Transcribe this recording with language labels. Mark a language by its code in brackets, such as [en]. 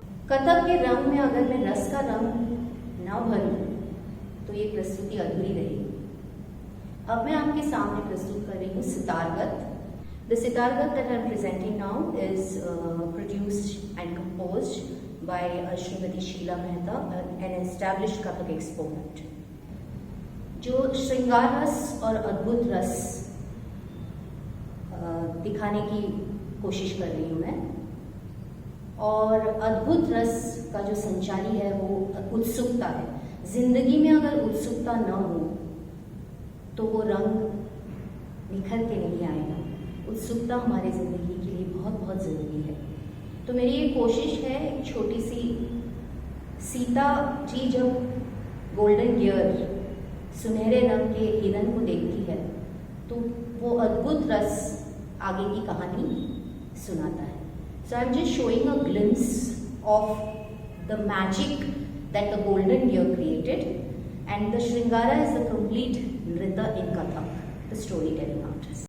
[hi] कथक के रंग में अगर मैं रस का रंग न भरूं तो ये प्रस्तुति अधूरी रहेगी। अब मैं आपके सामने प्रस्तुत कर रही हूँ सितारगत। [en] The sitargat that I am presenting now is produced and composed by Srimati Sheila Mehta, an established Kathak exponent. [hi] जो श्रृंगार रस और अद्भुत रस दिखाने की कोशिश कर रही हूँ मैं, और अद्भुत रस का जो संचारी है वो उत्सुकता है। जिंदगी में अगर उत्सुकता न हो तो वो रंग निखर के नहीं आएगा। उत्सुकता हमारे ज़िंदगी के लिए बहुत बहुत ज़रूरी है। तो मेरी ये कोशिश है, एक छोटी सी सीता जी जब गोल्डन गियर सुनहरे रंग के हिरन को देखती है तो वो अद्भुत रस आगे की कहानी सुनाता है। [en] So I'm just showing a glimpse of the magic that the golden deer created, and the Shringara is the complete Nrita in Kathak, the storytelling art.